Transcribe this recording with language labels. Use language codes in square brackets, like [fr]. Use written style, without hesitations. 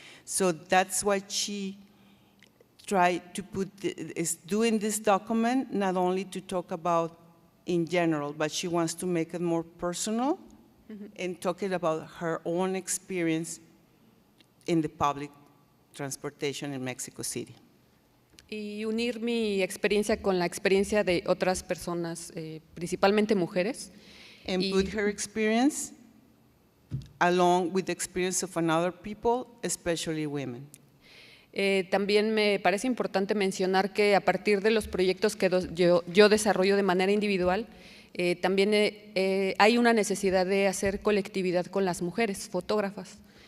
[en] So that's why she tried to is doing this document not only to talk about in general, but she wants to make it more personal and talking about her own experience in the public transportation in Mexico City. [es] Y unir mi experiencia con la experiencia de otras personas, principalmente mujeres. [en] And put her experience along with the experience of another people, especially women. [es] También me parece importante mencionar que a partir de los proyectos que yo desarrollo de manera individual, también hay una necesidad de hacer colectividad con las mujeres fotógrafas.